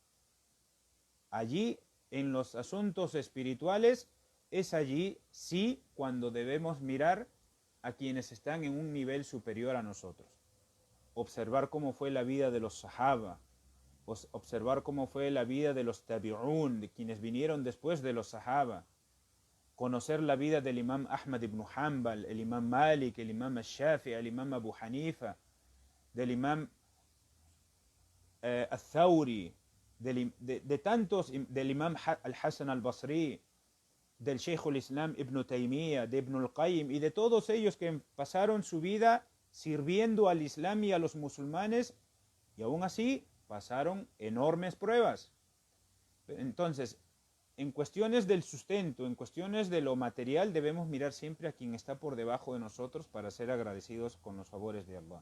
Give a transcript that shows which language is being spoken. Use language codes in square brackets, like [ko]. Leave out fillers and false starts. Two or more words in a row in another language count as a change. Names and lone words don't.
[es] Allí, en los asuntos espirituales, es allí sí cuando debemos mirar a quienes están en un nivel superior a nosotros. Observar cómo fue la vida de los sahaba, observar cómo fue la vida de los tabi'un, de quienes vinieron después de los sahaba, conocer la vida del imam Ahmad ibn Hanbal, el imam Malik, el imam al-Shafi, el imam Abu Hanifa, del imam al-Thawri, del imam al-Hasan al-Basri, del Shaykh al-Islam Ibn Taymiyyah, de Ibn al-Qayyim y de todos ellos que pasaron su vida sirviendo al Islam y a los musulmanes, y aún así pasaron enormes pruebas. Entonces, en cuestiones del sustento, en cuestiones de lo material, debemos mirar siempre a quien está por debajo de nosotros para ser agradecidos con los favores de Allah.